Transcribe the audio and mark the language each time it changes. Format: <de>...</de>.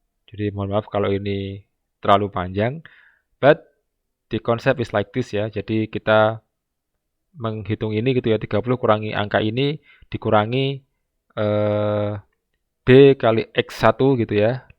<id>Jadi mohon maaf kalau ini terlalu panjang.</id> <en>But the concept is like this ya.</en> <id>Jadi kita menghitung ini gitu ya, 30 kurangi angka ini dikurangi d kali x1 gitu ya.</id>